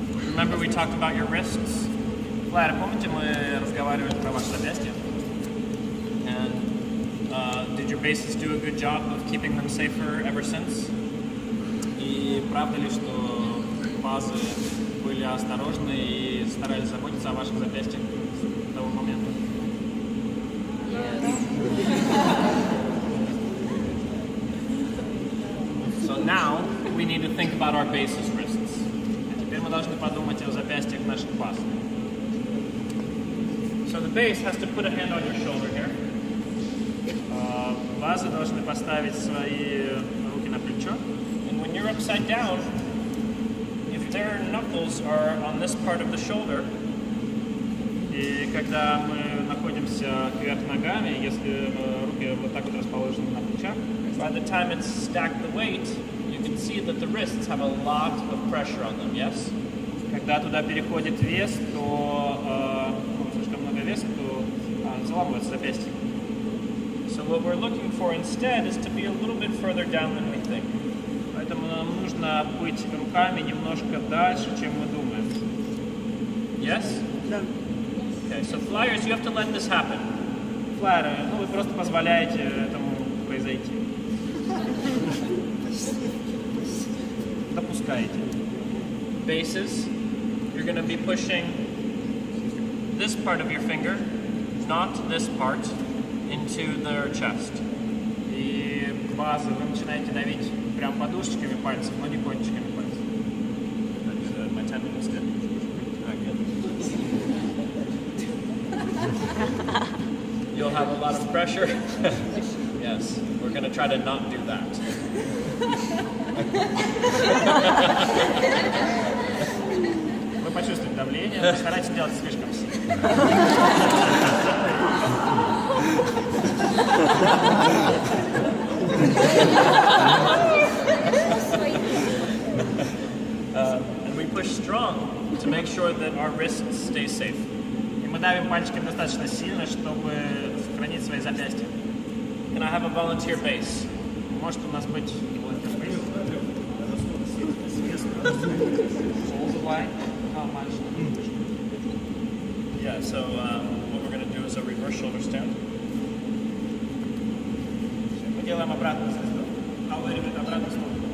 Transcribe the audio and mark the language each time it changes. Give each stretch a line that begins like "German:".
English: Remember we talked about your wrists?
Russian: Флайеры, помните, мы разговаривали про ваши запястья?
English: And did your bases do a good job of keeping them safer ever since?
Russian: И правда ли, что базы были осторожны и старались заботиться о ваших запястьях с того момента?
English: So now we need to think about our bases wrists.
Russian: А теперь мы должны подумать о запястьях наших баз.
English: So the base has to put a hand on your shoulder here.
Russian: Базы должны поставить свои руки на плечо.
English: And when you're upside down, if their knuckles are on this part of the shoulder,
Russian: и когда мы находимся кверх ногами, если руки вот так вот расположены на плечах,
English: by the time it's stacked the weight, you can see that the wrists have a lot of pressure on them, yes?
Russian: Когда туда переходит вес, то слишком много веса, то заламывается запястье.
English: So what we're looking for instead is to be a little bit further down than we think.
Russian: Поэтому нам нужно быть руками немножко дальше, чем мы думаем.
English: Yes?
Russian: Да.
English: Okay, so flyers, you have to let this happen.
Russian: Флайеры, ну вы просто позволяете этому произойти. Допускаете.
English: Bases, you're going to be pushing this part of your finger, not this part, into their chest.
Russian: И базы вы начинаете давить прям подушечками пальцев, но не кончиками пальцев.
English: That's my 10 minutes did. You'll have a lot of pressure. Yes, we're going to try to not do that.
Russian: Вы почувствуете давление, но старайтесь делать слишком сильно.
English: And we push strong to make sure that our wrists stay safe.
Russian: И мы давим пальчиками достаточно сильно, чтобы сохранить свои запястья.
English: Can I have a volunteer base?
Russian: Может у нас быть
English: volunteer base? Yeah, so what we're going to do is a reverse shoulder stand.
Russian: Мы делаем обратную звезду. А вы, ребята, обратную сторону.